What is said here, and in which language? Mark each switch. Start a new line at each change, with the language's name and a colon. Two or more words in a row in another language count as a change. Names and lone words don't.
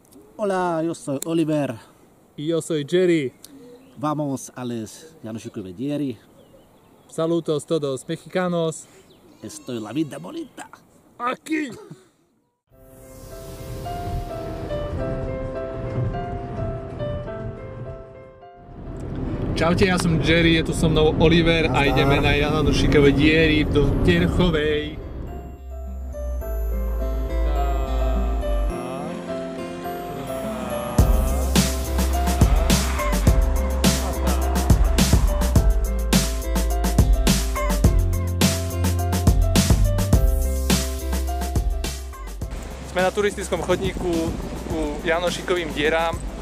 Spanish: Hola, yo soy Oliver. Y yo soy Jerry. Vamos a los Janošíkové diery. Saludos todos mexicanos. Esto es la vida bonita. Aquí.
Slovak: Čaute, ja som Jerry, je tu so mnou Oliver a ideme na Janošíkové diery do Terchovej. Sme na turistickom chodníku ku Janošíkovým dierám.